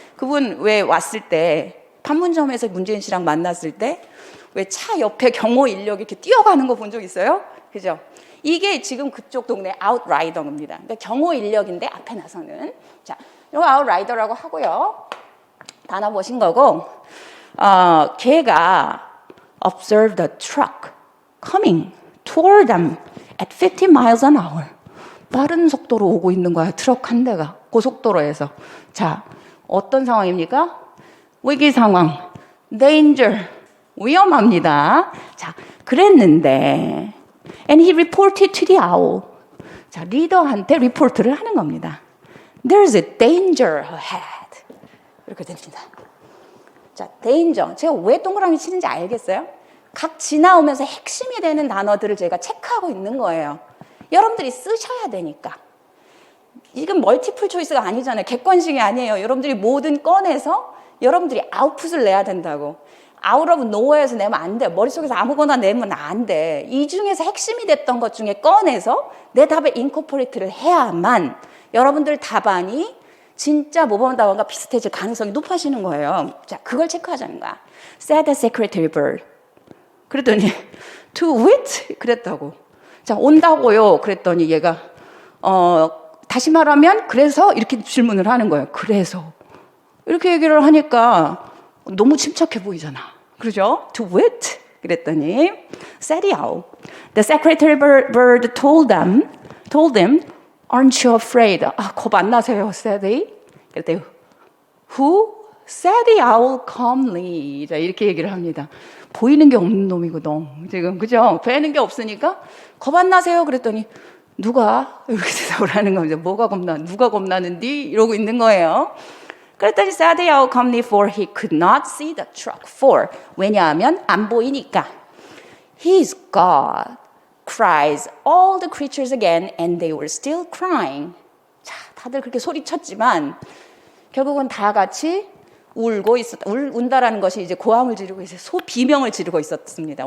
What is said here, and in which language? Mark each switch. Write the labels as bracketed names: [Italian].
[Korean] 그분 왜 왔을 때 판문점에서 문재인 씨랑 만났을 때 왜 차 옆에 경호 인력이 이렇게 뛰어가는 거 본 적 있어요? 그죠? 이게 지금 그쪽 동네 outrider입니다. 그러니까 경호 인력인데 앞에 나서는. 자, 이거 outrider라고 하고요. 단어 보신 거고, 걔가 [English] observed a truck coming toward them at 50 miles an hour. [Korean] 빠른 속도로 오고 있는 거야. 트럭 한 대가 고속도로에서. 자, 어떤 상황입니까? 위기 상황, danger, 위험합니다. 자, 그랬는데 [English] and he reported to the owl. [Korean] 자, 리더한테 리포트를 하는 겁니다. [English] There's a danger ahead. [Korean] 이렇게 됩니다. 자, [English] danger. [Korean] 제가 왜 동그라미 치는지 알겠어요? 각 지나오면서 핵심이 되는 단어들을 제가 체크하고 있는 거예요. 여러분들이 쓰셔야 되니까. 이건 멀티플 초이스가 아니잖아요. 객관식이 아니에요. 여러분들이 뭐든 꺼내서 여러분들이 아웃풋을 내야 된다고. [English] out of nowhere [Korean] 에서 내면 안 돼. 머릿속에서 아무거나 내면 안 돼. 이 중에서 핵심이 됐던 것 중에 꺼내서 내 답에 인코퍼레이트를 해야만 여러분들 답안이 진짜 모범 답안과 비슷해질 가능성이 높아지는 거예요. 자, 그걸 체크하자는 거야. [English] Said the secretary bird. [Korean] 그랬더니 [English] to wit? [Korean] 그랬다고. 자, 온다고요. 그랬더니 얘가 다시 말하면 그래서 이렇게 질문을 하는 거예요. 그래서 이렇게 얘기를 하니까 너무 침착해 보이잖아. 그러죠? [English] To wit. [Korean] 그랬더니 [English] said the owl. The secretary bird told them, aren't you afraid? [Korean] 겁 안 나세요, [English] said he. [Korean] 그랬더니 [English] who? said the owl calmly. [Korean] 자, 이렇게 얘기를 합니다. 보이는 게 없는 놈이거든. 지금 그죠? 뵈는 게 없으니까 겁 안 나세요? 그랬더니 누가? 이렇게 대답을 하는 겁니다. 뭐가 겁나? 누가 겁나는디? 이러고 있는 거예요. 그랬더니 [English] said the owl calmly for he could not see the truck. [Korean] For 왜냐하면 안 보이니까. [English] He's God. Cries all the creatures again and they were still crying. [Korean] 자, 다들 그렇게 소리쳤지만 결국은 다 같이 울고 있었다. 운다라는 것이 이제 고함을 지르고 있어요. 비명을 지르고 있었습니다.